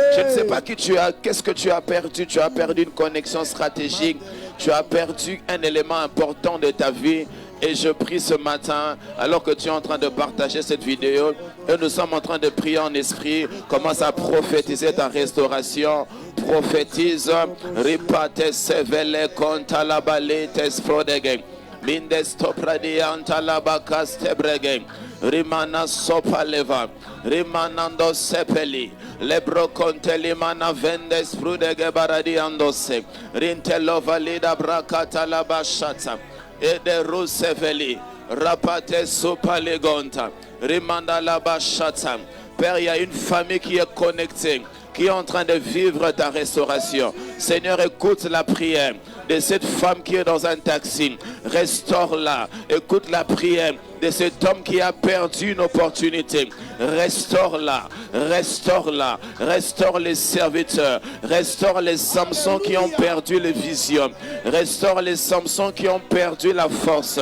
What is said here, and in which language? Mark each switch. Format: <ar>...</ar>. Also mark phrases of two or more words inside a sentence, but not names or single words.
<fr>Je ne sais pas qui tu as, qu'est-ce que tu as perdu. Tu as perdu une connexion stratégique. Tu as perdu un élément important de ta vie. Et je prie ce matin, alors que tu es en train de partager cette vidéo, et nous sommes en train de prier en esprit, commence à prophétiser ta restauration. Prophétise, ripate sevele kontalabale tesfrodege. Mindes topradianta labakas tebrege. Rimana sopaleva. Rimanando sepeli. Lebro contelimana vendes frudege baradiandose. Rintelova lida brakata labashata. Et de Rouseveli, Rapate Sopalegonta, Rimanda Labashata. Père, il y a une famille qui est connectée, qui est en train de vivre ta restauration. Seigneur, écoute la prière de cette femme qui est dans un taxi. Restaure-la. Écoute la prière de cet homme qui a perdu une opportunité. Restaure-la, restaure-la, restaure les serviteurs, restaure les Samsons qui ont perdu les visions, restaure les Samsons qui ont perdu la force.</fr>